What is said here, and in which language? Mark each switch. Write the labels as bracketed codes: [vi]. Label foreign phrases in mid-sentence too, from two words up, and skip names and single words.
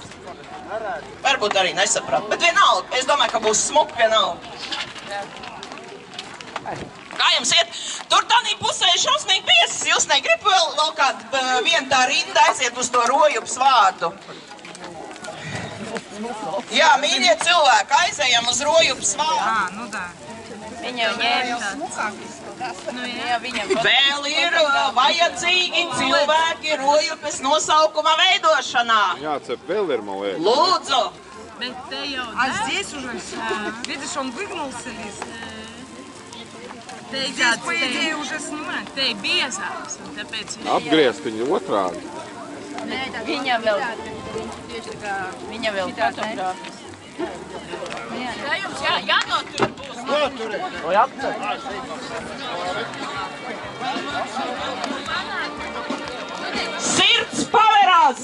[lv] Varbūt arī nesapratu, bet vienalga. Es domāju, ka būs smuki vienalga. Kā jums iet? Tur tādā pusē ir šausmīgi piesas. Jūs negribat vēl kādu vienu tā rinda aiziet uz to Rojupas vārdu? Jā, mīļie cilvēki, aizējam uz Rojupas vārdu. [ru] Ну да. [lv] Viņam Vēl ir vajadzīgi cilvēki Rojupas nosaukuma veidošanā. Jācep vēl ir, man liekas. Lūdzu! [ru] А здесь уже, видишь, он выгнулся лист. Здесь, по идее, уже снимать. [lv] te biezās, un tāpēc Apgriezt viņu otrādi. viņa vēl fotogrāfis. Tā jums jānotur būs. Sirds paverās!